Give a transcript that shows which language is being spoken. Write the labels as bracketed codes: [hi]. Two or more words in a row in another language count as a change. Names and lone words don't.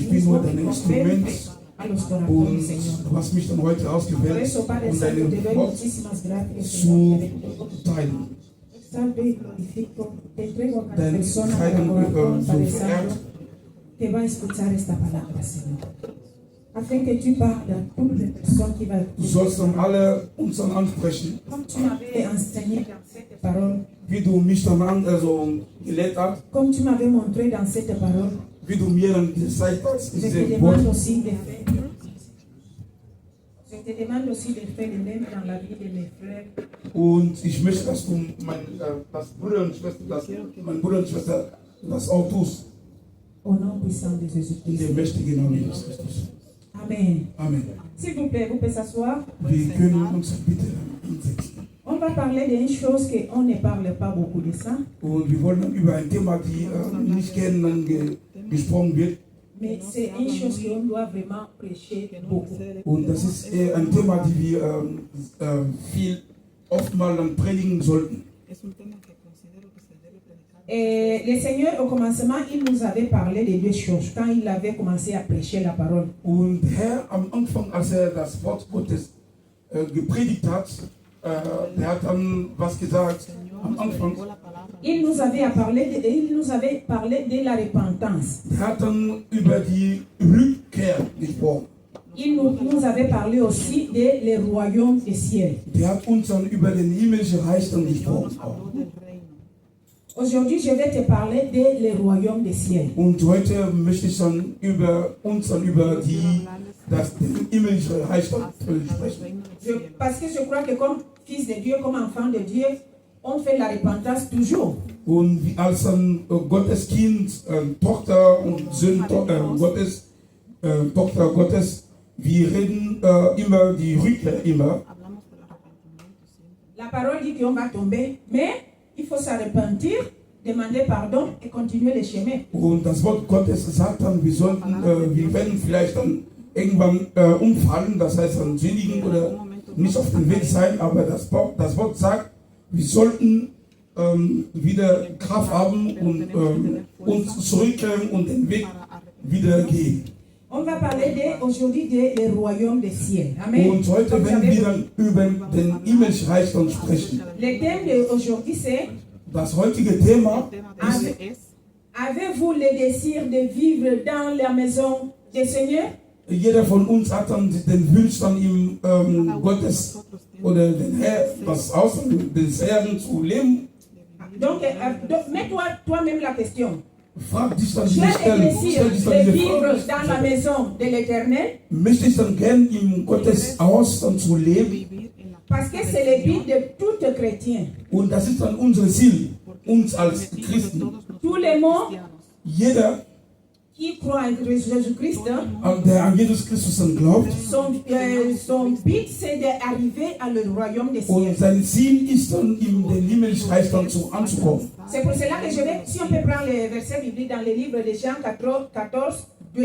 [de] Ich bin [es] mismo [de] nur [es] que [de] dein [es] convence [de] Instrument [es] a los [de] und [es] corazones, Señor. [de] du hast mich dann heute [es] Por [de] ausgewählt, [es] eso, Padre [de] um [es] Santo, te [de] dein [es] doy [de] Wort [es] muchísimas gracias, [de] zu [es] Señor. [de] teilen. [es] Salve y glorifico, te entrego a cada [de] Dein [es] persona a [de] Heiligen [es] corazón, [de] so [es] Padre [de] verehrt. [es] Santo, que va a escuchar esta palabra, Señor. [fr] Afin que tu parles a toutes les personnes qui vont [de] Du [fr] écouter. [de] sollst dann alle uns dann ansprechen, [fr] Comme tu m'avais enseigné dans cette parole, [de] wie du mich dann gelehrt hast, [fr] comme tu m'avais montré dans cette parole, [de] wie du mir dann gezeigt hast, [fr] je te [de] diese [fr] demande [de] Wort. [fr] aussi de faire. Je te demande aussi de faire le même dans la vie de mes frères. [de] Und ich möchte, dass du das Brüder und Schwester, mein Bruder und Schwester, das auch tust. [fr] Au nom puissant de [de] In [fr] Jésus-Christ. [de] dem mächtigen Namen Jesus Christus. Amen. Amen. [fr] S'il vous plaît, vous pouvez s'asseoir. [de] Wir können uns bitte hinsetzen. [fr] On va parler d'une chose qu'on ne parle pas beaucoup de ça, [de] Und wir wollen dann über ein Thema, die nicht gerne dann gesprochen wird. [fr] mais c'est une chose qu'on doit vraiment prêcher beaucoup. [de] Und das ist ein Thema, die wir viel oftmals dann predigen sollten. [fr] Et le Seigneur, au commencement, il nous avait parlé de deux choses quand il avait commencé à prêcher la parole. [de] Und Herr, am Anfang, als das Wort Gottes gepredigt hat, der hat dann was gesagt am Anfang. [fr] Il nous avait parlé de la repentance. [de] Der hat dann über die Rückkehr gesprochen. [fr] Il nous avait parlé aussi de le royaume des cieux. [de] Der hat uns dann über den himmlischen Reich dann gesprochen. [fr] Aujourd'hui, je vais te parler de le royaume des cieux. [de] Und heute möchte ich dann über das himmlische Reich dann sprechen. [fr] Parce que je crois que comme fils de Dieu, comme enfant de Dieu, on fait la repentance toujours. [de] Und als dann Gottes Kind, Tochter und Sohn Gottes, Tochter Gottes, wir reden immer die Rückkehr immer. [fr] La parole dit qu'on va tomber, mais il faut se repentir, demander pardon et continuer le chemin. [de] Und das Wort Gottes sagt dann, wir werden vielleicht dann irgendwann umfallen, das heißt dann sündigen oder nicht auf dem Weg sein, aber das Wort sagt, wir sollten wieder Kraft haben und uns zurückkehren und den Weg wieder gehen. [fr] On va parler aujourd'hui le royaume des cieux. Amen. [de] Und heute werden wir dann über den himmlischen Reich dann sprechen. [fr] Le thème d'aujourd'hui c'est [de] Das heutige Thema ist: [fr] avez-vous le désir de vivre dans la maison du Seigneur? [de] Jeder von uns hat dann den Wunsch, dann im Gottes oder den Herr, das Haus des Herrn zu leben. [fr] Donc mets-toi toi-même la question. [de] Frag dich dann [fr] J'ai [de] diese [fr] le [de] Stelle, [fr] désir [de] stell dich dann [fr] de [de] diese [fr] vivre [de] Frage. [fr] dans la maison de l'Éternel [de] Möchte ich dann gern im Gottes Haus dann zu leben? [fr] parce que c'est le but de tout chrétien. [de] Und das ist dann unser Ziel, uns als Christen. [fr] Tous les mots [de] Jeder, [fr] qui croit en Jésus-Christ, [de] der an Jesus Christus dann glaubt, [fr] son but c'est d'arriver à le royaume des cieux. [de] und sein Ziel ist dann, in den himmlischen Reich dann anzukommen. [fr] C'est pour cela que je vais, si on peut prendre les versets bibliques dans le livre de Jean 14, 2.